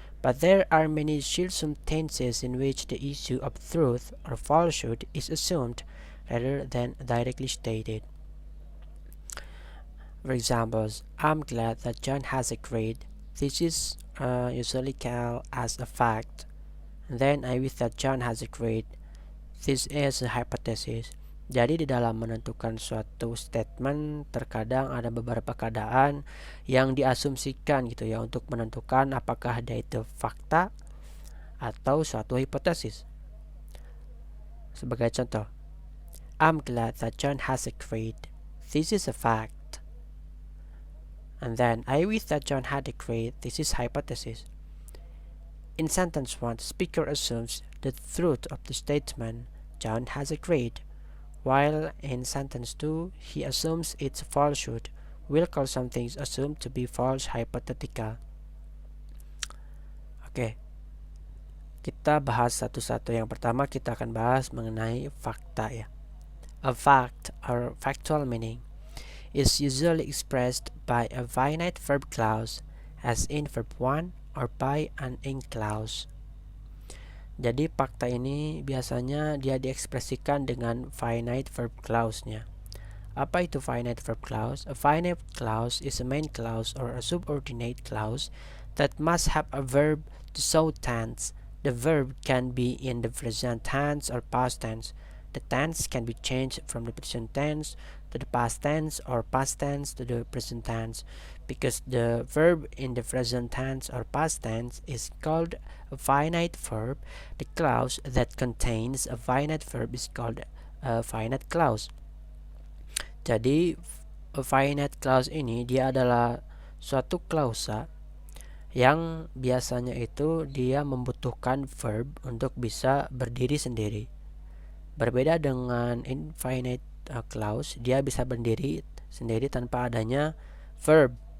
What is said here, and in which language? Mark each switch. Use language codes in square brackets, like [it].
[en] But there are many circumstances in which the issue of truth or falsehood is assumed rather than directly stated. For example, I'm glad that John has a grade. This is usually called as a fact. Then I wish that John has a grade. This is a hypothesis. [id] Jadi di dalam menentukan suatu statement terkadang ada beberapa keadaan yang diasumsikan gitu ya untuk menentukan apakah dia itu fakta atau suatu hipotesis. Sebagai contoh, [en] I'm glad that John has a grade. This is a fact. And then I wish that John had a grade. This is hypothesis. In sentence 1, the speaker assumes the truth of the statement John has a grade, while in sentence 2, he assumes its falsehood. We'll call some things assumed to be false hypothetical. [id] Oke, kita bahas satu-satu. Yang pertama kita akan bahas mengenai fakta ya. [en] A fact or factual meaning is usually expressed by a finite verb clause as in verb 1 or by an ing clause. [id] Jadi fakta ini biasanya dia diekspresikan dengan finite verb clause-nya. Apa itu finite verb clause? [en] A finite clause is a main clause or a subordinate clause that must have a verb to show tense. The verb can be in the present tense or past tense. The tense can be changed from the present tense to the past tense or past tense to the present tense. Because the verb in the present tense or past tense is called a finite verb, the clause that contains a finite verb is called a finite clause. [id] Jadi a finite clause ini dia adalah suatu klausa yang biasanya itu dia membutuhkan verb untuk bisa berdiri sendiri. Berbeda dengan infinite clause, dia bisa berdiri sendiri tanpa adanya verb.